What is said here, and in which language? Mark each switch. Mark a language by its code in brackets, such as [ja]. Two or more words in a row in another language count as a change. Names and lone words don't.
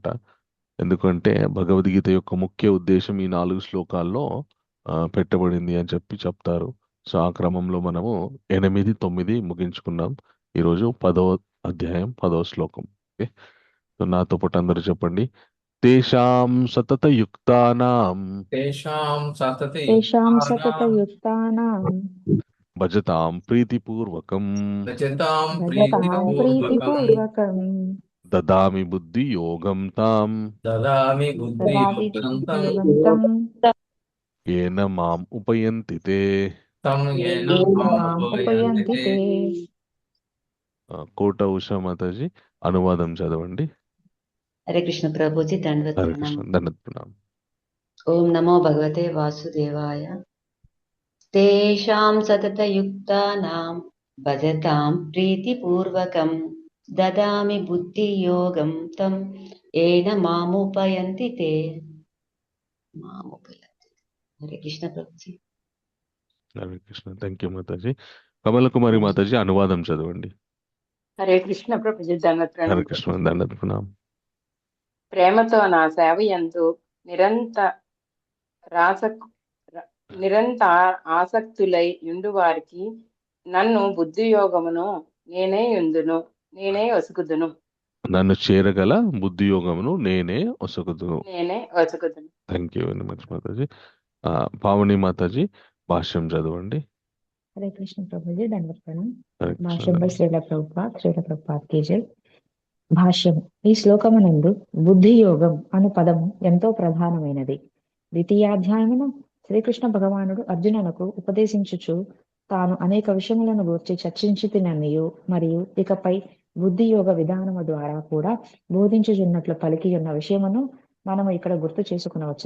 [te] ఎందుకంటే భగవద్గీత యొక్క ముఖ్య ఉద్దేశం ఈ 4 శ్లోకాల్లో పెట్టబడింది అని చెప్తారు. సో ఆ క్రమంలో మనము 8, 9 ముగించుకున్నాం. ఈరోజు 10వ అధ్యాయం 10వ శ్లోకం. [en] okay, so [te] నాతో పాటు అందరూ చెప్పండి. [sa] తేషాం సతతయుక్తానాం तेषां तेषां सततयुक्तानां सततयुक्तानां భజతాం ప్రీతిపూర్వకం भजतां भजतां प्रीतिपूर्वकं प्रीतिपूर्वकं దదామి బుద్ధి యోగం తాం ददामि ददाति बुद्धियुक्तं तं बुद्धियोगं तं ఏన మాం ఉపయంతి తే. तं येन येन माम् मामुपयन्ति उपयन्ति ते। ते। [te] కోట ఉషా మాతాజీ అనువాదం చదవండి. [hi] हरे कृष्ण प्रभु जी दंडवत [te] హరే [hi] प्रणाम। [te] కృష్ణ, దండత్ ప్రణామం. [sa] ओम नमो भगवते वासुदेवाय। तेषां सततयुक्तानां भजतां प्रीतिपूर्वकं ददामि बुद्धियोगं तं येन मामुपयन्ति ते। मामुपयन्ति। [hi] हरे कृष्ण प्रभु जी। [sa] హరే కృష్ణ, [en] thank you [te] మాతాజీ. కమల కుమారి మాతాజీ అనువాదం చదవండి. [sa] హరే కృష్ణ [te] ప్రభుజీ హరే దండత్రణం కృష్ణ, ప్రభుజీ. దండత్ ప్రణామం. ప్రేమతో నా సేవ యందు రాస నిరంత ఆసక్తులై యుండు వారికి నన్ను బుద్ధియోగమును నేనే వసుకుదును. నన్ను చేరగల బుద్ధియోగమును నేనే ఒసగుదును. [en] thank you very much [te] మాతాజీ. పావని మాతాజీ భాష్యం చదవండి. [hi] हरे कृष्ण प्रभु जी दंडवत प्रणाम। [te] హరే భాష్యం కృష్ణ. [hi] बै श्रील प्रभुपाद की जय. భాష్యము. [te] ఈ శ్లోకమునందు బుద్ధి యోగం అను పదము ఎంతో ప్రధానమైనది. ద్వితీయాధ్యాయమున శ్రీకృష్ణ భగవానుడు అర్జునునకు ఉపదేశించుచు తాను అనేక విషయములను గూర్చి చర్చించుతున్ననియు మరియు ఇకపై బుద్ధి యోగ విధానము ద్వారా కూడా బోధించుచున్నట్లు పలికి ఉన్న విషయమును మనము ఇక్కడ గుర్తు చేసుకునవచ్చును.